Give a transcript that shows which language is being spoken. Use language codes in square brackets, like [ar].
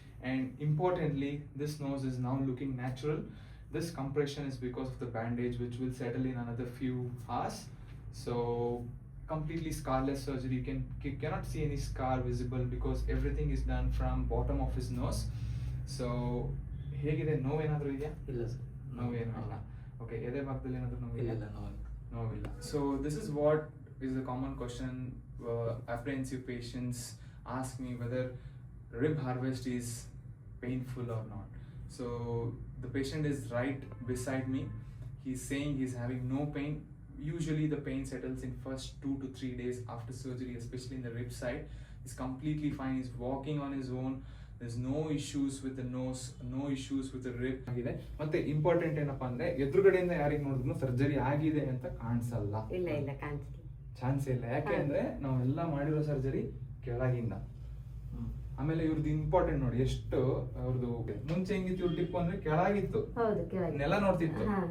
[en] And importantly, this nose is now looking natural. This compression is because of the bandage, which will settle in another few hours. So completely scarless surgery. You cannot see any scar visible because everything is done from bottom of his nose. [kn] So ಹೇಗಿದೆ, ನೋವೇನಾದರೂ ಇದೆಯಾ? ಇಲ್ಲ sir, ನೋವೇನೂ ಇಲ್ಲ. Okay, ಎದೆ ಭಾಗದಲ್ಲಿ ಏನಾದರೂ ನೋವಿಲ್ಲ? ನೋವಿಲ್ಲ. [en] So this is what is the common question apprehensive patients ask me, whether rib harvest is painful or not. So the patient is right beside me. He's saying he's having no pain. Usually the pain settles in first 2 to 3 days after surgery, especially in the rib side. He's completely fine. He's walking on his own. There's no issues with the nose, no issues with the rib. [kn] ಮತ್ತೆ important ಏನಪ್ಪಾ ಅಂದ್ರೆ, ಎದುರುಗಡೆಯಿಂದ ಯಾರಿಗೆ ನೋಡಿದ್ರು surgery ಆಗಿದೆ ಅಂತ ಕಾಣಿಸಲ್ಲ. ಇಲ್ಲ ಇಲ್ಲ, ಕಾಣಿಸಲ್ಲ, ಚಾನ್ಸ್ ಇಲ್ಲ. ಯಾಕೆ ಅಂದ್ರೆ ನಾವೆಲ್ಲ ಮಾಡಿರೋ ಸರ್ಜರಿ ಕೆಳಗಿಂದ. ಆಮೇಲೆ ಇವ್ರದ್ದು ಇಂಪಾರ್ಟೆಂಟ್ ನೋಡಿ, ಎಷ್ಟು ಅವ್ರದ್ದು ಮುಂಚೆ ಹೆಂಗಿತ್ತು ಇವ್ರ ಟಿಪ್ ಅಂದ್ರೆ ಕೆಳಗಿತ್ತು, ನೆಲ ನೋಡ್ತಿತ್ತು.